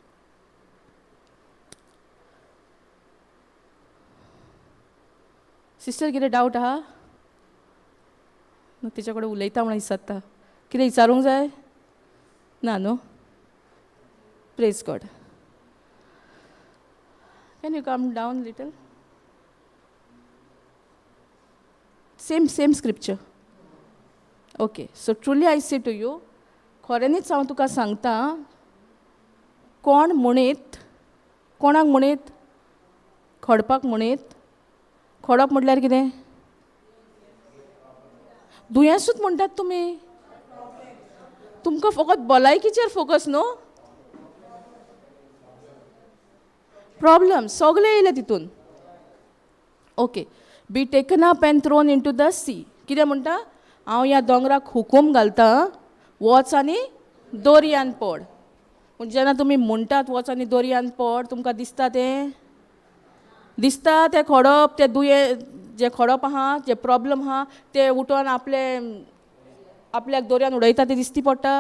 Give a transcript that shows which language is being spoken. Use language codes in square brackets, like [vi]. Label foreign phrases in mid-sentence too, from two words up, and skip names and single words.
[kok] सिस्टर, कितें डावट आहा? तिच्या कडेन उलयता म्हणून दिसता. कितें विचारूंक जाय? ना न्हू? [en] praise God. Can you come down little? Same scripture. Okay, so truly I say to you, [kok] खऱ्यांनीच हांव तुका सांगता, कोण म्हणीत, कोणाक म्हणीत? खडपाक म्हणीत. खडप म्हटल्यार कितें? दुयेंसूच म्हणटात तुमी. तुमकां फकत भलायकीचेर फोकस न्हू? प्रॉब्लम सगळे येयले तितून. [en] okay, be taken up and thrown into the sea. [kok] कितें म्हणटा? हांव ह्या दोंगराक हुकूम घालता, वच आनी दोरयान पड. पूण जेन्ना तुमी म्हणटात वच आनी दोरयान पड, तुमकां दिसता तें? दिसता तें खडप, तें जें खडप आहा, जें प्रॉब्लम आहा, तें उठोन आपल्याक दोरयान उडयता तें दिसती पडटा?